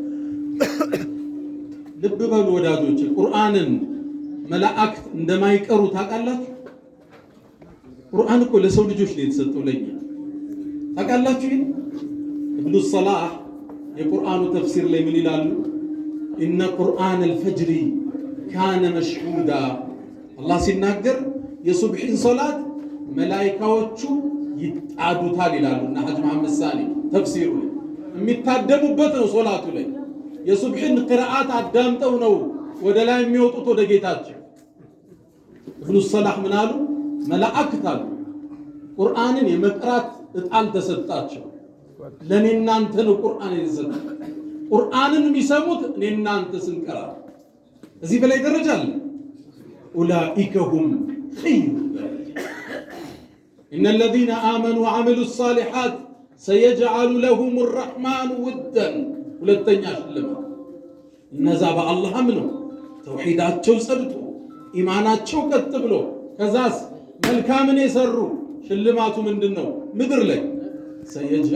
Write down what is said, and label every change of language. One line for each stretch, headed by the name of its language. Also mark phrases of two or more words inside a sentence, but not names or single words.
Amharic: ልብ በሉ ወዳጆች ቁርአንን መላእክት እንደማይቀሩ ታውቃላችሁ ቁርአን እኮ ለሰው ልጆች ነው የተሰጠው ለኛ ታውቃላችሁ ኢብኑ ሰላህ የቁርአኑ ተፍሲር ላይ ምን ይላሉ
Arabic: إن قرآن الفجر كان مشهودا
Amharic: አላህ ሲናገር የሱብሂን ሶላት መላእክቶቹ ይጣዱታል ይላሉና ሐጅ መሐመድ ሳኒ ተፍሲሩ የሚታደሙበት ነው ሶላቱ ላይ የሱብሂን ቅራአት አዳምጠው ነው ወደ ላይ የሚወጡት ወደ ጌታቸው ኢብኑ ሰላህ ምን አሉ መላእክት አሉ ቁርአንን የመቅራት እጣን ተሰጣቸው ለኔና አንተ ነው ቁርአን የተሰጠው ቁርአንን የሚሰሙት እኔና አንተ ስንቀራ እዚህ በላይ ደረጃ አለ
Arabic: أولئك هم خير إن الذين آمنوا وعملوا الصالحات سيجعل لهم الرحمن ودا
Amharic: ሁለተኛ ሽልማት እነዛ በአላህ አምነው ተውሂዳቸው ጸድቶ ኢማናቸው ቀጥ ብሎ ከዛስ መልካምን የሰሩ ሽልማቱ ምንድነው? ምድር ላይ